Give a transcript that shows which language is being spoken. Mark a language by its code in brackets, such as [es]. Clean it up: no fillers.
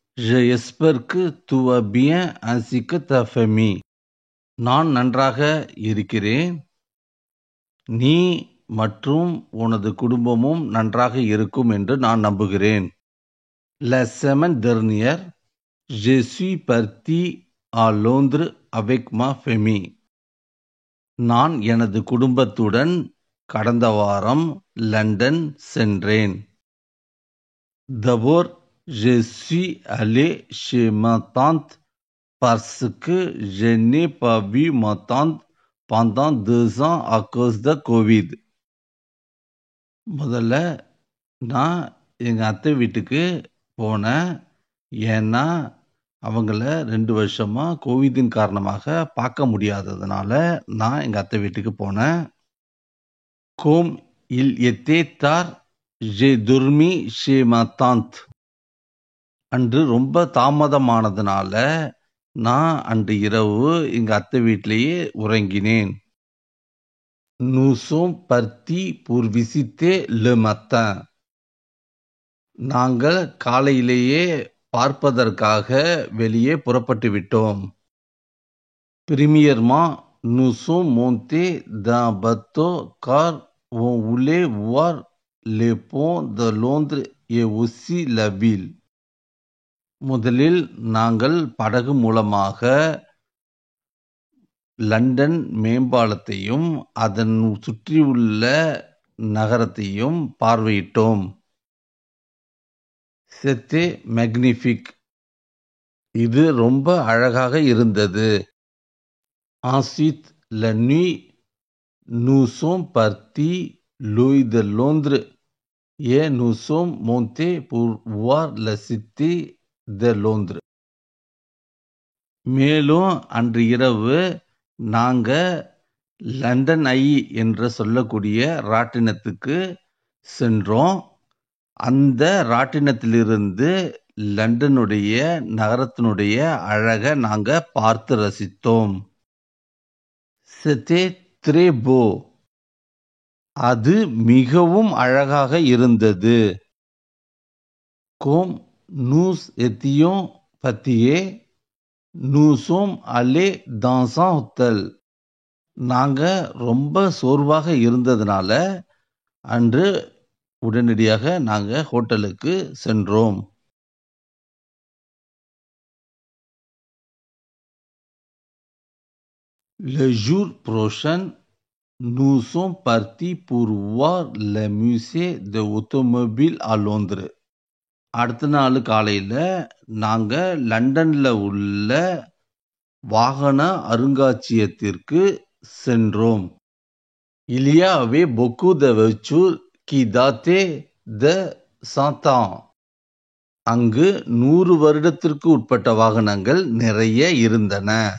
[fr] J'espère que tu vas bien ainsi que ta famille. [ta] நான் நன்றாக இருக்கிறேன். நீ மற்றும் உனது குடும்பமும் நன்றாக இருக்கும் என்று நான் நம்புகிறேன். [fr] La semaine dernière, je suis parti à Londres avec ma famille. [ta] நான் எனது குடும்பத்துடன் கடந்த வாரம் லண்டன் சென்றேன். [fr] D'abord, je suis allé chez ma tante parce que je n'ai pas vu ma tante pendant 2 ans à cause de Covid. [ta] முதல்ல நான் எங்கள் அத்தை வீட்டுக்கு போனேன். ஏன்னா அவங்கள 2 வருஷமாக கோவிடின் காரணமாக பார்க்க முடியாததுனால நான் எங்கள் அத்தை வீட்டுக்கு போனேன். [fr] Comme il était tard, j'ai dormi chez ma tante. [ta] அன்று ரொம்ப தாமதமானதுனால நான் அன்று இரவு எங்கள் அத்தை வீட்டிலேயே உறங்கினேன். [fr] Nous sommes partis pour visiter le matin. [ta] நாங்கள் காலையிலேயே பார்ப்பதற்காக வெளியே புறப்பட்டு விட்டோம். [fr] Premièrement, nous sommes montés d'un bateau car on voulait voir les ponts de Londres et aussi la ville. [ta] முதலில் நாங்கள் படகு மூலமாக லண்டன் மேம்பாலத்தையும் அதன் சுற்றியுள்ள நகரத்தையும் பார்வையிட்டோம். [fr] C'était magnifique. [ta] இது ரொம்ப அழகாக இருந்தது. [fr] Ensuite, la nuit, nous sommes partis loin de Londres et nous sommes montés pour voir la cité de Londres. [ta] மேலும் அன்று இரவு நாங்க லண்டன் ஐ என்று சொல்லக்கூடிய ராட்டினத்துக்கு சென்றோம். அந்த ராட்டினத்திலிருந்து லண்டனுடைய நகரத்தினுடைய அழகை நாங்க பார்த்து ரசித்தோம். [fr] C'était très beau. [ta] அது மிகவும் அழகாக இருந்தது. [fr] Comme nous étions fatigués, nous sommes allés dans un hôtel. [ta] நாங்க ரொம்ப சோர்வாக இருந்ததுனால அன்று உடனடியாக நாங்க ஹோட்டலுக்கு சென்றோம். [fr] Le jour prochain, nous sommes partis pour voir le musée de automobile à Londres. [ta] அடுத்த நாள் காலையில நாங்க லண்டன்ல உள்ள வாகன அருங்காட்சியகத்திற்கு சென்றோம். [fr] Il y avait beaucoup de voitures qui dataient de 100 ans. [ta] அங்கு 100 வருடத்திற்கு உட்பட்ட வாகனங்கள் நிறைய இருந்தன.